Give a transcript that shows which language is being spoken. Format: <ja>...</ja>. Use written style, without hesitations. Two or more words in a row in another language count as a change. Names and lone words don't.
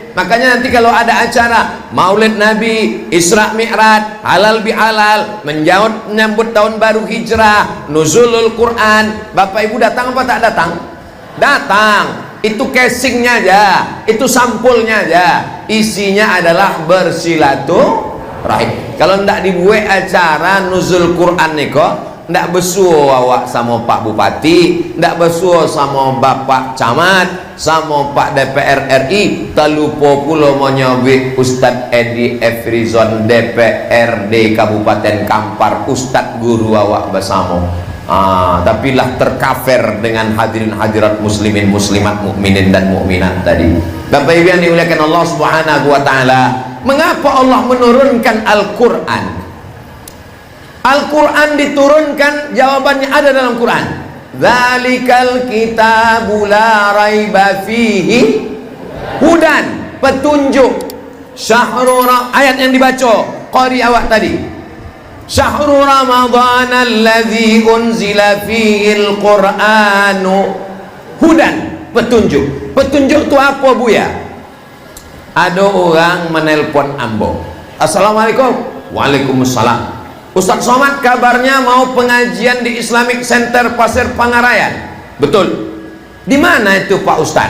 <id>Makanya nanti kalau ada acara Maulid Nabi, Isra Mi'raj, halal bihalal, menyambut tahun baru hijrah, nuzulul Quran, Bapak Ibu datang apa tak datang? Datang. Itu casingnya aja, itu sampulnya aja, isinya adalah bersilaturahim. Kalau ndak dibuat acara nuzul Quran nih kok, ndak besuo awak sama Pak Bupati, ndak besuo sama Bapak Camat, sama Pak DPR RI, terlupa pula menyabik Ustadz Edi Efrizon DPRD Kabupaten Kampar, Ustadz guru awak bersama. Tapi lah terkafir dengan hadirin hadirat muslimin muslimat mukminin dan mukminat tadi. Bapak Ibu yang dimuliakan Allah</id> <ar>سبحانه وتعالى,</ar> <id>mengapa Allah menurunkan Al-Qur'an? Al-Qur'an diturunkan, jawabannya ada dalam Quran.</id> <ar>ذلك الكتاب لا ريب فيه هدى,</ar> <id>petunjuk. Syahrul, ayat yang dibaca qari awak tadi.</id> <ar>شهر رمضان الذي أنزل فيه القرآن هدى,</ar> <id>petunjuk. Petunjuk itu apa Buya? Ada orang menelpon ambo, Assalamualaikum. Waalaikumsalam. Ustaz Somad kabarnya mau pengajian di Islamic Center Pasir Pangarayan. Betul. Di mana itu Pak Ustaz?</id>